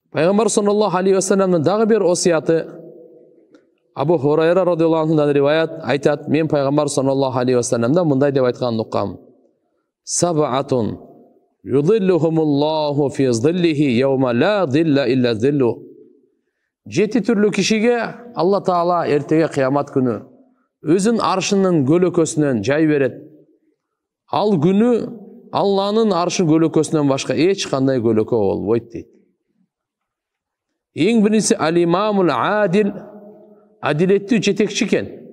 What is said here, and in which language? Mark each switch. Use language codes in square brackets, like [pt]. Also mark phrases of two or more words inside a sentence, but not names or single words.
[ky] Пайгамбар [ar] صلى الله عليه وسلم-ның [ky] дагы бир осияты, Абу Хурайра [ar] رضي الله عنه-дан [ky] риваят айтат, мен пайгамбар [ar] صلى الله عليه وسلم-дан [ky] мындай деп айтканын уккам. [ar] سبعة يظلهم الله في ظله يوم لا ظل إلا ظله. [ky] 7 түрлүү кишиге Алла Таала эртеге кыямат күнү өзүн аршынын көлөкөсүнөн жай берет. Ал күнү Алланын аршын көлөкөсүнөн башка эч кандай көлөкө болбойт дейт. Эң биринчиси [ar] الإمام العادل, [ky] адилеттүү жетекчи экен.